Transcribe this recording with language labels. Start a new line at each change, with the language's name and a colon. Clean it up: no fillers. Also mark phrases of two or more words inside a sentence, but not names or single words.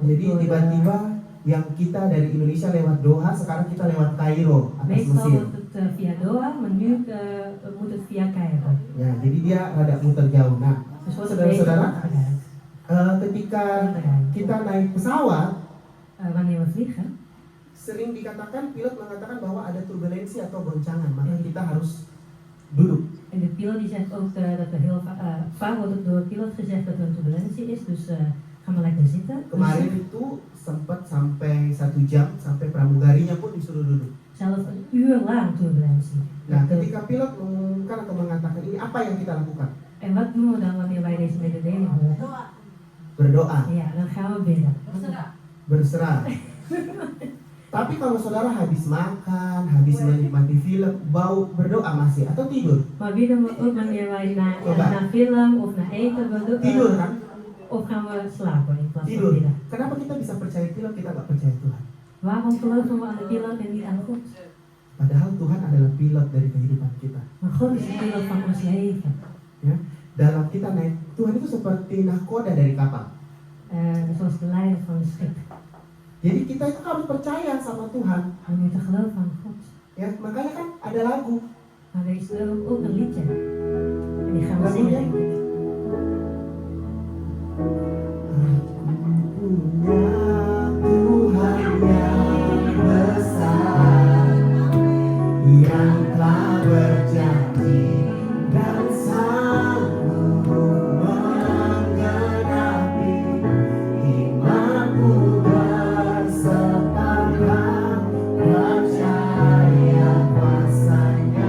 Indonesian: Jadi tiba-tiba yang kita dari Indonesia lewat Doha, sekarang kita lewat Kairo atas
Dutch: Meestal
Indonesian: Mesir.
Dutch: wordt het via Doha, maar nu moet het via Cairo.
Indonesian: Ya, jadi dia rada muter jauh. Nah,
Dutch: Dus wordt het beter
Indonesian: saudara-saudara,
Dutch: omgedraaid.
Indonesian: ketika kita naik pesawat,
Dutch: Wanneer we vliegen,
Indonesian: sering dikatakan pilot mengatakan bahwa ada turbulensi atau goncangan, maka kita harus duduk.
Dutch: en de pilot die zegt ook dat er heel vaak wordt ook door de pilot gezegd dat er een turbulentie is, dus ga maar lekker zitten.
Indonesian: Kemarin itu sempat sampai 1 jam, sampai pramugarinya pun disuruh duduk.
Dutch: Zelfs een uur lang turbulentie.
Indonesian: Nah, ketika pilot mengumumkan atau mengatakan ini, apa yang kita lakukan?
Dutch: En wat doen we dan wanneer wij deze mededeling horen?
Indonesian: Berdoa,
Dutch: Ja, dan gaan we bidden.
Indonesian: berserah. Tapi kalau saudara habis makan, habis menikmati film, bau berdoa masih atau tidur?
Dutch: Maar bidden we ook wanneer wij naar film of naar eten willen,
Indonesian: Tidur kan?
Dutch: of gaan we slapen in plaats van
Indonesian: Tidur.
Dutch: bidden?
Indonesian: Kenapa kita bisa percaya film, kita nggak percaya Tuhan?
Dutch: Waarom geloven we aan de pilot en niet aan God?
Indonesian: Padahal Tuhan adalah pilot dari kehidupan kita.
Dutch: Maar God is de pilot van ons leven.
Indonesian: Ya, dalam kita naik, Tuhan itu seperti nahkoda dari kapal.
Dutch: Zoals de leider van het schip.
Indonesian: Jadi kita itu harus percaya sama Tuhan.
Dutch: We moeten geloven aan God.
Indonesian: Ya, makanya kan ada lagu.
Dutch: Maar er is ook een liedje. En die gaan we zingen, denk ik.
Indonesian: Tuhan yang besar, yang telah berjanji dan sanggup menggenapi imanku bersepakat percaya kuasanya.